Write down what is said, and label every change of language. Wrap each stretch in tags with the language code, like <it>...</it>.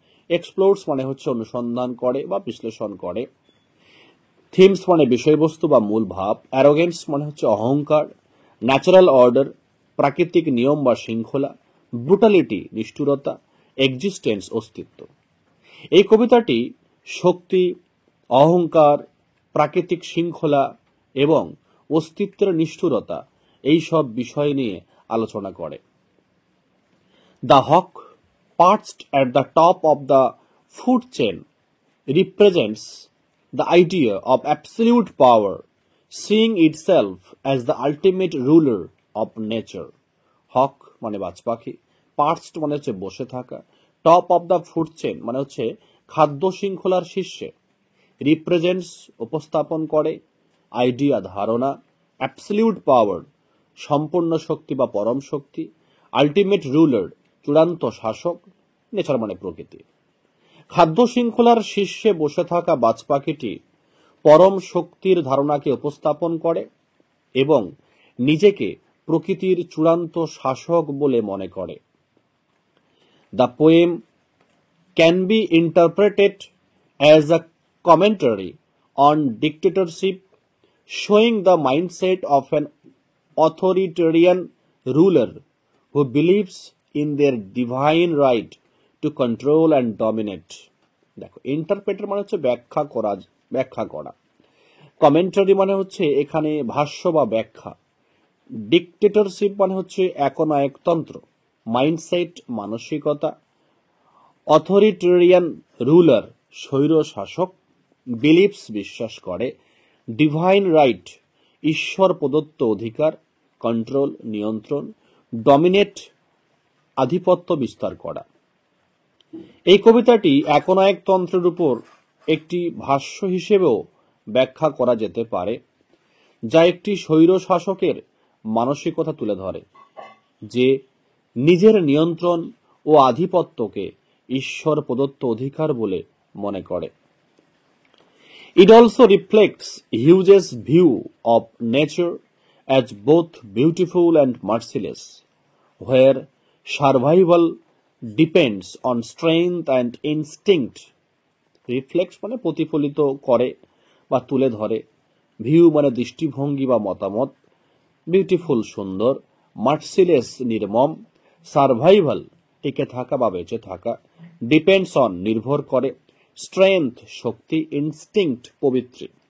<bn>Explores মানে হচ্ছে অনুসন্ধান করে বা বিশ্লেষণ করে, থিমস মানে বিষয়বস্তু বা মূল ভাব, অ্যারোগেন্স মানে হচ্ছে অহংকার, ন্যাচারাল অর্ডার প্রাকৃতিক নিয়ম বা শৃঙ্খলা, ব্রুটালিটি নিষ্ঠুরতা, এক্সিস্টেন্স অস্তিত্ব। এই কবিতাটি শক্তি, অহংকার, প্রাকৃতিক শৃঙ্খলা এবং অস্তিত্বের নিষ্ঠুরতা এই সব বিষয় নিয়ে আলোচনা করে।</bn> <en>The hawk perched at the top of the food chain represents the idea of absolute power, seeing itself as the ultimate ruler of nature.</en> <bn>হক মানে বাজ পাখি, পার্চড মানে হচ্ছে বসে থাকা, top of the food chain মানে হচ্ছে খাদ্য শৃঙ্খলার শীর্ষে, রিপ্রেজেন্টস উপস্থাপন করে, আইডিয়া ধারণা, অ্যাবসলিউট পাওয়ার সম্পূর্ণ শক্তি বা পরম শক্তি, আলটিমেট রুলার চূড়ান্ত শাসক, নেচার মানে প্রকৃতি। খাদ্য শৃঙ্খলার শীর্ষে বসে থাকা বাজ পাখিটি পরম শক্তির ধারণাকে উপস্থাপন করে এবং নিজেকে প্রকৃতির চূড়ান্ত শাসক বলে মনে করে।</bn> <en>The poem can be interpreted as a commentary on dictatorship, showing the mindset of an authoritarian ruler who believes in their divine right to control and dominate.</en> <bn>দেখো, ইন্টারপ্রেটার মানে হচ্ছে ব্যাখ্যা করা, কমেন্টারি মানে হচ্ছে এখানে ভাষ্য বা ব্যাখ্যা, ডিক্টেটরশিপ মানে হচ্ছে একনায়কতন্ত্র, মাইন্ডসেট মানসিকতা, অথরিটেরিয়ান রুলার স্বৈর শাসক, বিলিভস বিশ্বাস করে, ডিভাইন রাইট ঈশ্বর প্রদত্ত অধিকার, কন্ট্রোল নিয়ন্ত্রণ, ডমিনেট আধিপত্য বিস্তার করা। এই কবিতাটি একনায়কতন্ত্রের উপর একটি ভাষ্য হিসেবেও ব্যাখ্যা করা যেতে পারে, যা একটি স্বৈর শাসকের মানসিকতা তুলে ধরে, যে নিজের নিয়ন্ত্রণ ও আধিপত্যকে ঈশ্বর প্রদত্ত অধিকার বলে মনে করে।</bn> <en>It also reflects Hughes' view of nature as both beautiful and merciless, where survival depends on strength and instinct.</en> <bn>Reflects মানে প্রতিফলিত করে বা তুলে ধরে, ভিউ মানে দৃষ্টিভঙ্গি বা মতামত, বিউটিফুল সুন্দর, মার্সিলেস নির্মম, সার্ভাইভাল টিকে থাকা বা বেঁচে থাকা, ডিপেন্ডস অন নির্ভর করে, স্ট্রেংথ শক্তি, ইনস্টিংক্ট পবিত্রী।</bn>